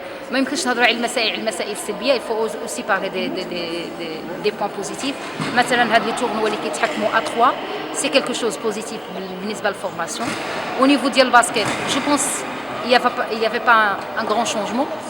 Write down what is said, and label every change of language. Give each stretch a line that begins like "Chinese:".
French: ما يمكنش نهضروا على المسائل السلبيه، il faut aussi parler des points positifs.
Arabic: مثلا هاد لي تورنوا اللي كيتحكموا A3 c'est quelque chose positif بالنسبه للفورماسيون.
French: Au niveau ديال الباسكت je pense il y avait pas un grand changement.